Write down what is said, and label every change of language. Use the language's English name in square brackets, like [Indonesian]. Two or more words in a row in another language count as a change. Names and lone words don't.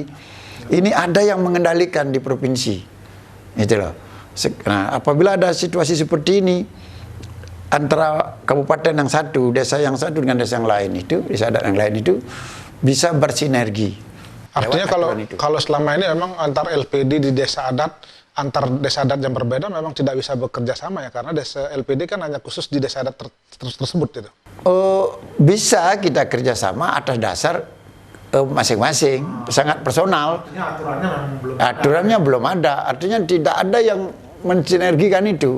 [Indonesian] Ini ada yang mengendalikan di provinsi. Itu loh. Nah apabila ada situasi seperti ini, antara kabupaten yang satu, desa yang satu dengan desa yang lain itu, desa adat yang lain itu bisa bersinergi. Artinya kalau selama ini memang antar LPD di desa adat, antar desa adat yang berbeda memang tidak bisa bekerja sama ya, karena desa LPD kan hanya khusus di desa adat tersebut itu. Bisa kita kerjasama atas dasar masing-masing, sangat personal. Aturannya belum ada. Artinya tidak ada yang mensinergikan itu.